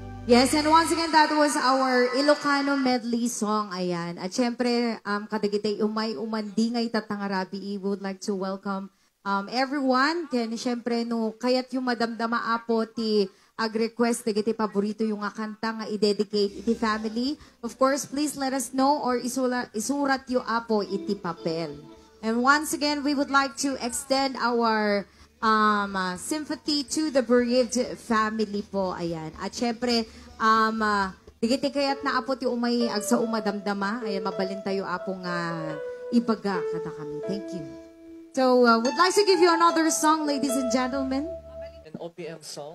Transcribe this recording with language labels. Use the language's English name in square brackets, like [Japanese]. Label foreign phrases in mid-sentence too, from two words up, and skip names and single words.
[English] Yes, and once again, that was our Ilocano medley song. [Filipino] Ayan. At syempre, [Iloko] kadagitay umay umandingay tatangarabi, [English] we would like to welcome everyone. [Filipino] Kaya syempre, [Iloko] no, kaya't yung madamdama apo ti ag-request dagiti paborito yung nga kanta nga i-dedicate iti family. [English] Of course, please let us know or [Iloko] isurat yung apo iti papel. [English] And once again, we would like to extend our sympathy to the bereaved family po. [Filipino] Ayan. At syempre, [Iloko] digiti kayat na apo ti umay agsa umadamdama. Ayan, mabalin tayo apo nga ibaga kada kami. [English] Thank you. So, would like to give you another song, ladies and gentlemen. An OPM song.